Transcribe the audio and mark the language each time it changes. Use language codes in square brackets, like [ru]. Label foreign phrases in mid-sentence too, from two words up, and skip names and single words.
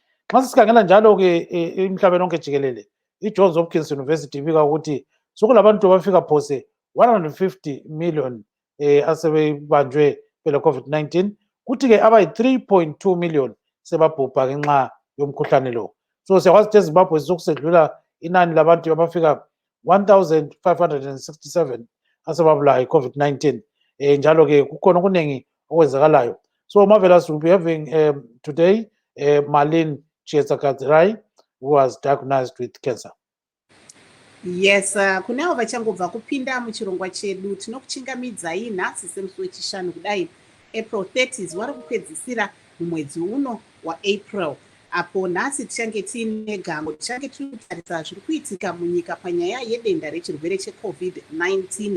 [nd] Nxa sisikhangela njalo-ke emhlabeni onke jikelele, i-Johns Hopkins University ibika ukuthi sokulabantu abafika phose 150 million asebebanjwe phela COVID-19, kuthi-ke abayi-3.2 million sebabhubha ngenxa yomkhuhlane lo. So siyakwazi ukuthi eZimbabwe sokusedlula inani labantu abafika 1,567 asebabulawa yi-COVID-19. Njalo-ke kukhona okuningi okwenzakalayo. [en] So Marvelous, will be having today Marlene Chiedza Gadzirayi, who was diagnosed with cancer. Yes, [sn] kunavo vachangobva kupinda muchirongwa chedu tinokuchingamidzai nhasi semusi wechishanu kudai April 30 zuva rekupedzisira mumwedzi uno waApril. Apo nhasi tichange tiine gambo tichange tinotarisa zviri kuitika munyika panyaya yedenda rechirwere cheCovid-19.